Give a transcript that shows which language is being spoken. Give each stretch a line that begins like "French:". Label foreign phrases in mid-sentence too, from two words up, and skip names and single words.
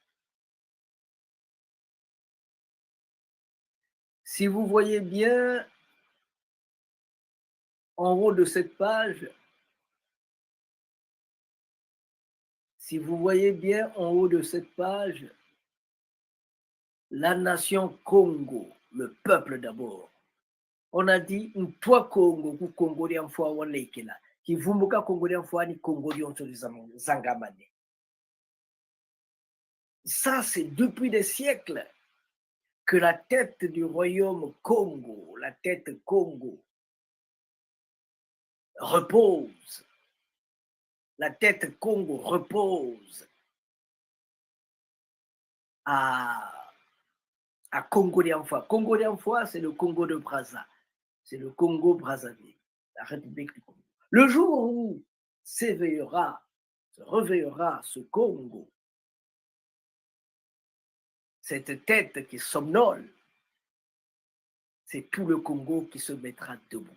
French: Si vous voyez bien en haut de cette page, si vous voyez bien en haut de cette page, la nation Congo, le peuple d'abord. On a dit, toi Congo,
Kongo: ku Congo di amfwa wanekela. Ki vumbuka Congo di amfwa ni Congo di onto zangamane.
French: Ça, c'est depuis des siècles que la tête du royaume Congo, la tête Congo, repose. La tête Congo repose à Congo d'Enfoi. Congo d'Enfoi, c'est le Congo de Brazza. C'est le Congo-Brazzaville, la République du Congo. Le jour où se réveillera ce Congo, cette tête qui somnole, c'est tout le Congo qui se mettra debout.